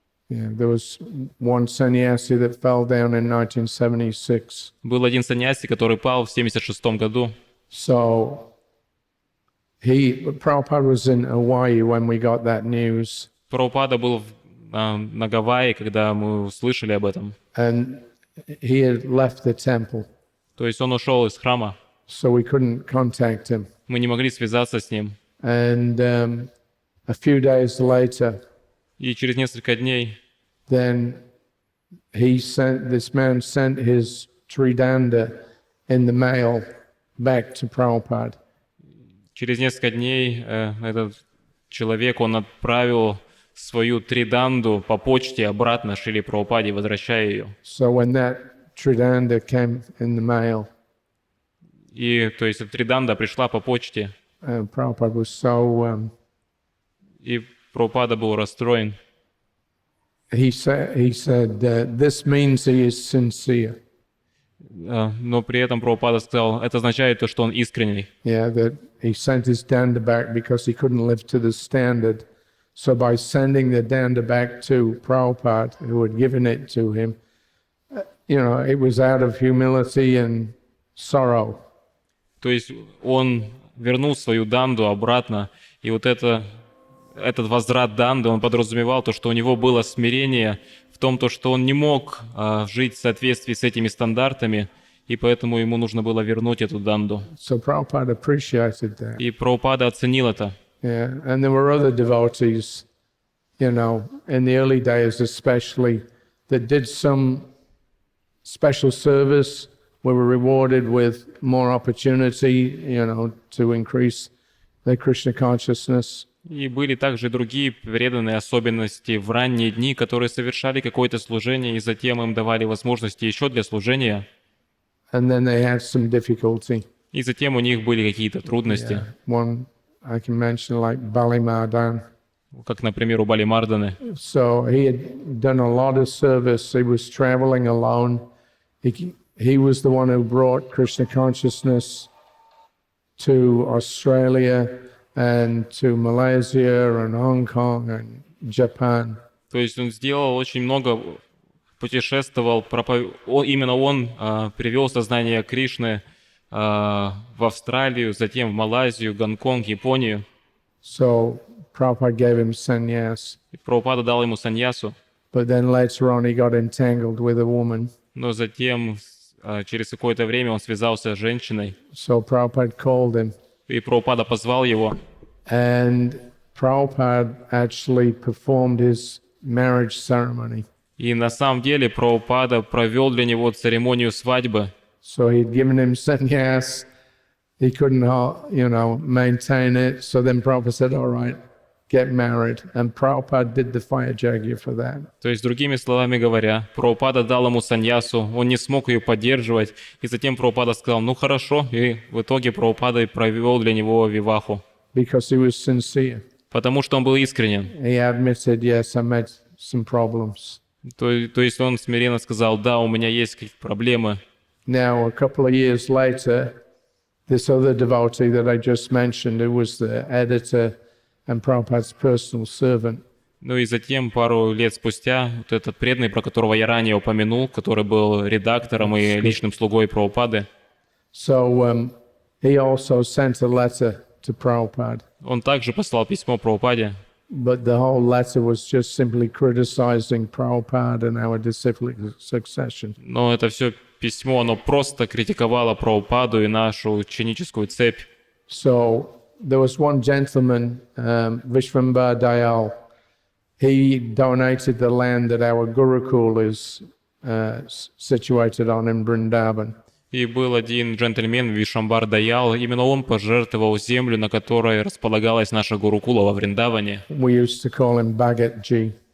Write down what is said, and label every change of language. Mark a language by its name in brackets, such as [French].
[English] Yeah, there was one sannyasi that fell down in 1976. [Russian] Был один саньяси, который пал в 1976 году. [English] So Prabhupada was in Hawaii when we got that news. [Russian] Прабхупада был на Гавайи, когда мы услышали об этом. [English] And he had left the temple. [Russian] То есть он ушел из храма. [English] So we couldn't contact him. [Russian] Мы не могли связаться с ним. [English] And a few days later, [Russian] И через несколько дней [English] then this man sent his Tridanda in the mail back to Prabhupada. [Russian] Через несколько дней этот человек, он отправил свою триданду по почте обратно Шриле Прабхупаде, возвращая ее. [English] So when that Tridanda came in the mail, [Russian] И, то есть, триданда пришла по почте, [English] Prabhupada was so... [Russian] и Прабхупада был расстроен. [English] he said, this means he is sincere. [Russian] Но при этом Прабхупада сказал, это означает то, что он искренний. [English] Yeah, that he sent his danda back because he couldn't live to the standard. So by sending the danda back to Prabhupada, who had given it to him, you know, it was out of humility and sorrow. [Russian] То есть он вернул свою данду обратно, и вот этот возврат данды, он подразумевал то, что у него было смирение в том, то, что он не мог жить в соответствии с этими стандартами, и поэтому ему нужно было вернуть эту данду. [English] So Prabhupada appreciated that. [Russian] И Прабхупада оценил это. [English] Yeah, and there were other devotees, you know, in the early days especially, that did some special service, were rewarded with more opportunity, you know, to increase their Krishna consciousness. [Russian] И были также другие преданные особенности в ранние дни, которые совершали какое-то служение, и затем им давали возможности еще для служения. [English] And then they had some difficulty. [Russian] И затем у них были какие-то трудности. [English] Yeah. One I can mention, like Balimardan. [Russian] Как, например, у Бали Марданы. [English] So he had done a lot of service. He was traveling alone. He was the one who brought Krishna consciousness to Australia and to Malaysia and Hong Kong and Japan. [Russian] То есть он сделал очень много, путешествовал, именно он привел сознание Кришны в Австралию, затем в Малайзию, Гонконг, Японию. [English] So Prabhupada gave him sannyas. [Russian] И Прабхупада дал ему саньясу, [English] But then later on he got entangled with a woman. [Russian] но затем через какое-то время он связался с женщиной. [English] So Prabhupada called him. [Russian] И Прабхупада позвал его. [English] And Prabhupada actually performed his marriage ceremony. [Russian] И на самом деле Прабхупада провел для него церемонию свадьбы. [English] So he'd given him sannyas, he couldn't, maintain it. So then Prabhupada said, all right, get married. And Prabhupada did the fire yajna for that. [Russian] То есть, другими словами говоря, Прабхупада дал ему саньясу, он не смог ее поддерживать, и затем Прабхупада сказал, ну хорошо, и в итоге Прабхупада провел для него виваху. [English] Because he was sincere. [Russian] Потому что он был искренен. [English] He admitted, yes, I made some problems. [Russian] То есть он смиренно сказал, да, у меня есть какие-то проблемы. [English] Now, a couple of years later, this other devotee that I just mentioned, who was the editor and Prabhupada's personal servant. [Russian] Ну и затем, пару лет спустя, вот этот преданный, про которого я ранее упомянул, который был редактором и личным слугой Прабхупады. [English] So he also sent a letter to Prabhupada. [Russian] Он также послал письмо Прабхупаде. [English] But the whole letter was just simply criticizing Prabhupada and our disciplic succession. [Russian] Но это все письмо, оно просто критиковало Прабхупаду и нашу ученическую цепь. [English] So there was one gentleman, Vishvambhar Dayal. He donated the land that our Gurukul is situated on in Vrindavan. [Russian] И был один джентльмен, Вишамбар Даял, именно он пожертвовал землю, на которой располагалась наша Гурукула во Вриндаване. [English] We used to call him Bhagatji.